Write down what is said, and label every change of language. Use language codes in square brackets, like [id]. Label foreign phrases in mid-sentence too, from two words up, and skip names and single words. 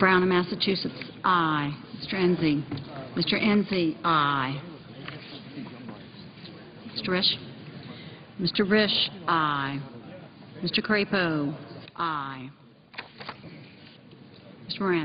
[en] Brown of Massachusetts, aye. Mr. Enzi? Mr. Enzi, aye. Mr. Risch? Mr. Risch, aye. Mr. Crapo, aye. Mr. Moran?